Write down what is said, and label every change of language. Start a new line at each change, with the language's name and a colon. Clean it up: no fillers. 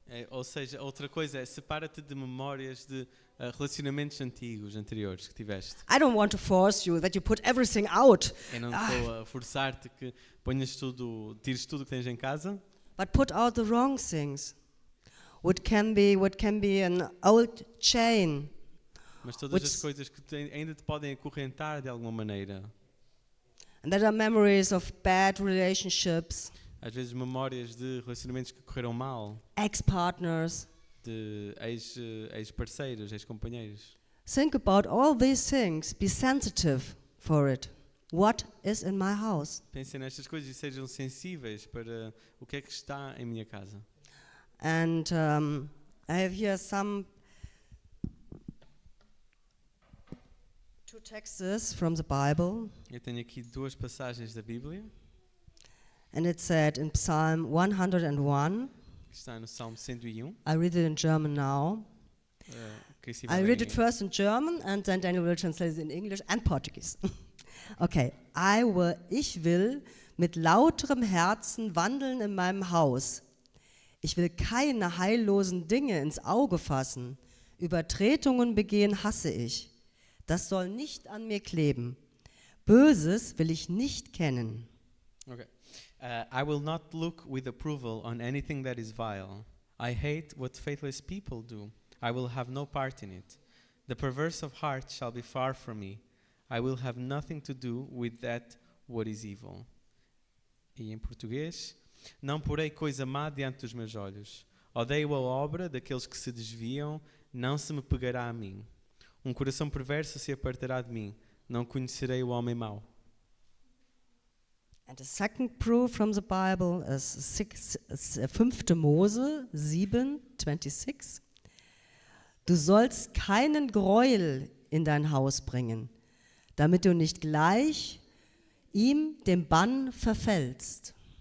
Portuguese: Ou seja, outra coisa é separa-te de memórias de relacionamentos anteriores que tiveste.
English: I don't want to force you that you put everything out,
Portuguese: Eu não estou a forçar-te que tires tudo que tens em casa,
English: but put out the wrong things. What can be an old chain,
Portuguese: mas todas as
English: Which-
Portuguese: coisas que ainda te podem acorrentar de alguma maneira.
English: and that are memories of bad relationships,
Portuguese: Às vezes memórias de relacionamentos que correram mal,
English: ex-partners.
Portuguese: de ex-parceiros, ex-companheiros.
English: Think about all these things. Be sensitive for it. What is in my house?
Portuguese: Pensem nestas coisas e sejam sensíveis para o que é que está em minha casa.
English: And I have here two texts from the Bible.
Portuguese: Eu tenho aqui duas passagens da Bíblia,
English: And it said in Psalm 101,
Portuguese: que está no Salmo 101.
English: I read it in German now.
Portuguese: Crissi
English: I
Portuguese: vai
English: read
Portuguese: ler
English: it first in German and then Daniel will translate it in English and Portuguese. Okay.
German: Ich will mit lauterem Herzen wandeln in meinem Haus. Ich will keine heillosen Dinge ins Auge fassen. Übertretungen begehen hasse ich. Das soll nicht an mir kleben. Böses will ich nicht kennen.
English: Okay. I will not look with approval on anything that is vile. I hate what faithless people do. I will have no part in it. The perverse of heart shall be far from me. I will have nothing to do with that what is evil.
Portuguese: E em português, não porei coisa má diante dos meus olhos. Odeio a obra daqueles que se desviam, não se me pegará a mim. Um coração perverso se apartará de mim. Não conhecerei o homem mau.
English: And the second proof from the Bible is 5. Mose 7:26.
German: Du sollst keinen Gräuel in dein Haus bringen, damit du nicht gleich ihm dem Bann verfällst.